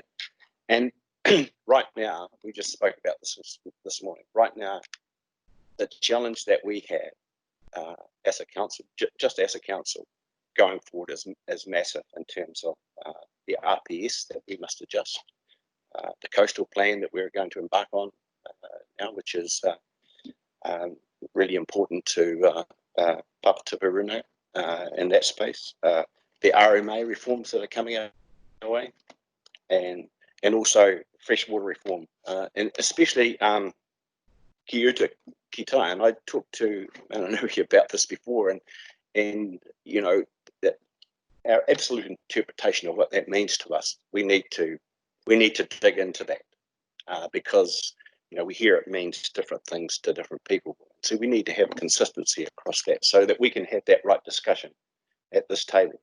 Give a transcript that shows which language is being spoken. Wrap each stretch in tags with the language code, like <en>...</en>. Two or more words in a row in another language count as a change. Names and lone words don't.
<en>And right now, we just spoke about this morning, right now, the challenge that we have as a council, just as a council, going forward is massive in terms of the RPS that we must adjust, the coastal plan that we're going to embark on now, which is really important to Papatapu Runanga in that space. the RMA reforms that are coming our way, and also freshwater reform, and especially</en> <mi>ki uta ki tai.</mi> <en>And I talked to, and I know you about this before, and you know that our absolute interpretation of what that means to us, we need to dig into that, because you know we hear it means different things to different people. So we need to have consistency across that, so that we can have that right discussion at this table.</en>